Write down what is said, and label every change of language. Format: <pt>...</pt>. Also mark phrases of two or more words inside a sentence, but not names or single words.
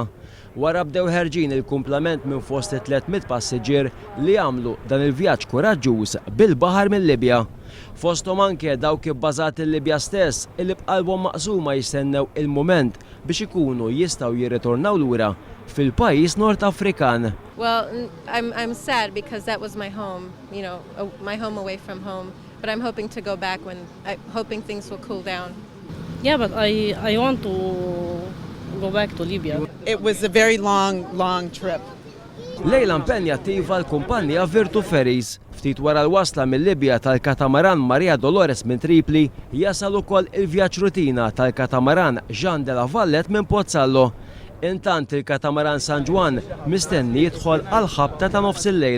<mt>Wara bdew ħerġin il-kumplament minn fost 300 passiġġier li għamlu dan il-vjaġġ kuraġġuż bil-baħar mill-Libja. Fosthom anke dawk ibbażati l-Libja stess illi b'qalbhom maqsuma jistennew il-mument biex ikunu jistgħu jirritornaw lura fil-pajjiż Nord Afrikan.</mt> <en>Well, I'm sad because that was my home, my home away from home. But I'm hoping to go back hoping things will cool down. Yeah, but I want to go back to Libya. It was a very long trip.</en> <mt>Lejla impenjattiva l-kumpanija Virtu Ferries. Ftit wara l-wasla mill-Libja tal-katamaran Maria Dolores minn Tripli jasal ukoll il-vjaġġ rutina tal-katamaran Jean de la Vallet minn Pozzallo. Intant il-katamaran San Juan mistenni jidħol għal-ħabta ta' nofs il-lejl.</mt>